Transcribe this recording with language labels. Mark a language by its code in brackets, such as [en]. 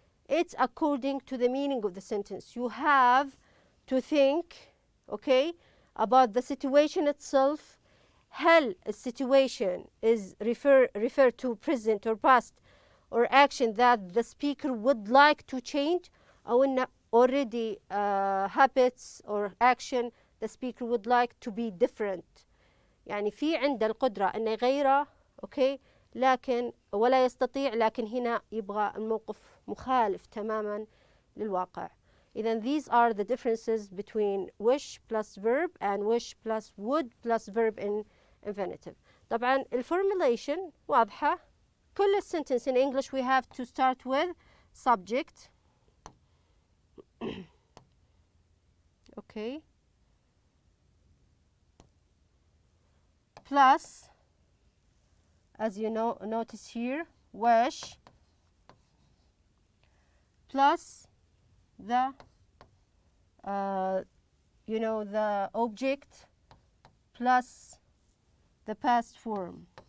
[en] It's according to the meaning of the sentence. You have to think, okay, about the situation itself. [ar] هل السيتويشن [en] is refer to present or past or action that the speaker would like to change, [ar] أو إن [en] already habits or action the speaker would like to be different. [ar] يعني في عنده القدرة أن يغيره، أوكي، لكن ولا يستطيع، لكن هنا يبغى الموقف مخالف تماما للواقع. إذن [en] these are the differences between wish plus verb and wish plus would plus verb in infinitive. [ar] طبعا الformulation واضحة. كل [en] sentence in English we have to start with subject. Okay. Plus, as you know, notice here, wish plus the the object plus the past form.